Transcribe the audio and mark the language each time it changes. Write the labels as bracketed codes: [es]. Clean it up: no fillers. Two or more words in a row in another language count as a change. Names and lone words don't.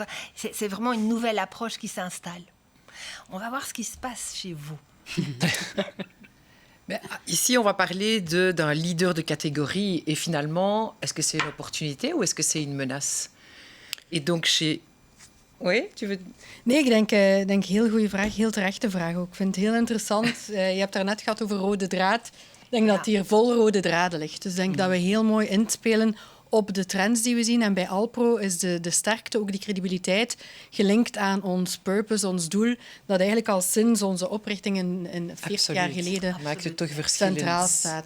[fr] C'est vraiment une nouvelle approche qui s'installe. On va voir ce qui se passe chez vous. Ici, on va parler d'un leader de catégorie. Et finalement, est-ce que c'est une opportunité ou est-ce que c'est une menace? En donc chez... Oui, tu veux... [nl] Nee, ik denk heel goede vraag, heel terechte vraag ook. Ik vind het heel interessant. Je hebt daarnet gehad over rode draad. Ik denk dat hier vol rode draden ligt. Dus ik denk dat we heel mooi inspelen op de trends die we zien. En bij Alpro is de sterkte, ook die credibiliteit, gelinkt aan ons purpose, ons doel, dat eigenlijk al sinds onze oprichting in 40 jaar geleden centraal staat.